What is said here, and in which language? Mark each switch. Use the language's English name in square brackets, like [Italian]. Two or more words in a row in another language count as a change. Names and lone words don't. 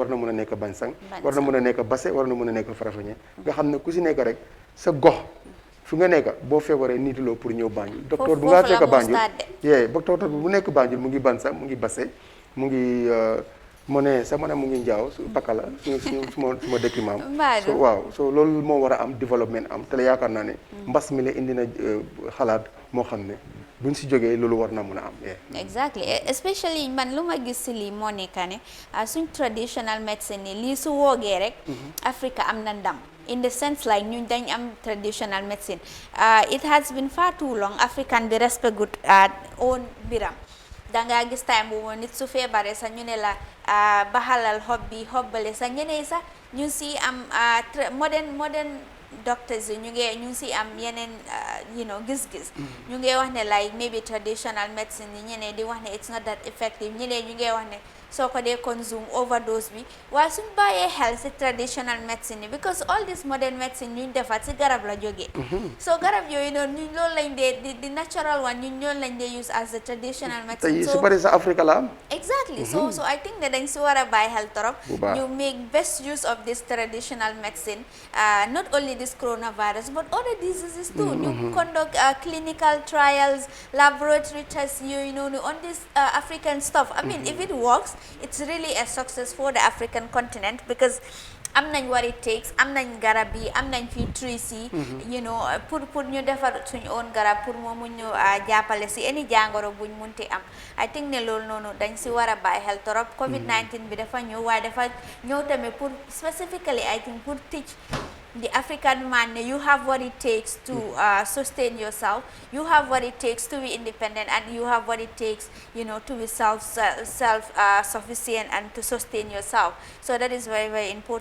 [Wolof] na mën a nekk Bansang war na mën a nekk Basse war na mën a nekk Farafenni nga xam ne ku si nekk rek sa gox fu nga nekk boo feebaree niituloo pour ñëw Banjul docteur bu nga fekk Banjul docteur bu nekk Banjul mu ngi Bansang mu ngi Basse mu ngi mu ne sa mu ngi njaaw su pakala suma dëkki maam so waaw so loolu moo war a am développement am te la yaakaar naa ne mbas mi la indi na xalaat moo xam ne buñ si jógee loolu war na mën a am [English] exactly especially [Wolof] man lu ma gis si lii moo nekk ne suñ [English] traditional medicine [Wolof] ni lii su woogee rek Africa am na ndam [English] in the sense like [Wolof] ñun dañ am [English] traditional medicine it has been far too long [Wolof] African bi respect good own biram danga gis time bu nit su feebaree sax ñu ne la baxalal xob bi xobbale sax ñeneen sax ñu si am [English] modern doctors [Wolof] yi ñu ngi si am yeneen gis-gis ñu ngi wax ne [English] like maybe traditional medicine [Wolof] yi ñeneen di wax ne [English] it's not that effective [Wolof] ñeneen ñu ngi wax ne soo ko dee [English] consume overdose [Wolof] bi waaye suñ bàyyee xel si [English] traditional medicine [Wolof] yi [English] because all this modern medicine [Wolof] ñu defaat si garab la jógee so garab yooyu noonu ñun loolu lañ dee di [English] natural one [Wolof] ñun loolu lañ dee [English] use as the traditional medicine [Wolof] su bari sa Afrique la am [English] exactly so I think ne [Wolof] dañ si war a bàyyi xel torop [English] ñu make best use of this traditional medicine not only this coronavirus but other diseases too ñu conduct clinical trials laboratory tests yooyu noonu on this African stuff I mean if it works it's really a success for the African continent because [Wolof] am nañ [English] what it takes [Wolof] am nañ garab yi am nañ fi trees yi pour ñu defar suñu own garab pour moomu ñu jàppale si any jàngoro buñ munti am [English] I think [Wolof] ne loolu noonu dañ si war a bàyyi xel torop COVID-19 bi dafa ñëw waaye dafa ñëw tamit pour specifically [English] I think [Wolof] pour [English] teach the African man, you have what it takes to sustain yourself. You have what it takes to be independent, and you have what it takes, to be self-sufficient and to sustain yourself. So that is very, very important.